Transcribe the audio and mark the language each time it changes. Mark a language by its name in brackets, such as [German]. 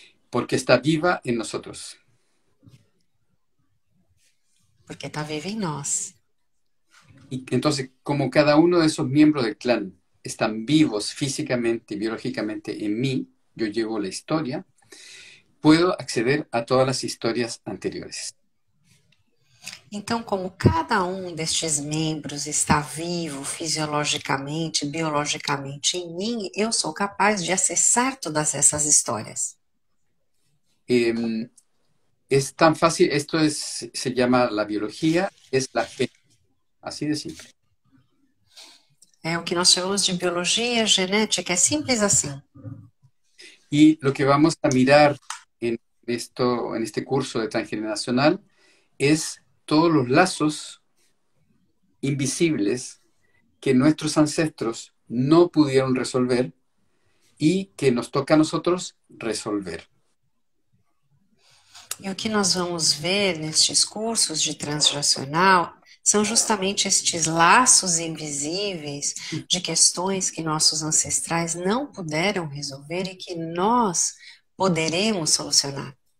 [Spanish] Porque está viva en nosotros. [Portuguese] Porque está viva em nós. [Spanish] Y entonces, como cada uno de esos miembros del clan están vivos físicamente y biológicamente en mí, yo llevo la historia, puedo acceder a todas las historias anteriores. [Portuguese] Então, como cada um destes membros está vivo fisiologicamente, biologicamente em mim, eu sou capaz de acessar todas essas histórias. [Spanish] Es tan fácil, se llama la biología, es la genética, así de simple. [Portuguese] É o que nós chamamos de biologia genética, é simples assim. [Spanish] Y lo que vamos a mirar en este curso de transgeneracional es todos los lazos invisibles que nuestros ancestros no pudieron resolver y que nos toca a nosotros resolver. [Portuguese] E o que nós vamos ver nestes cursos de transgeracional são justamente estes laços invisíveis de questões que nossos ancestrais não puderam resolver e que nós poderemos solucionar.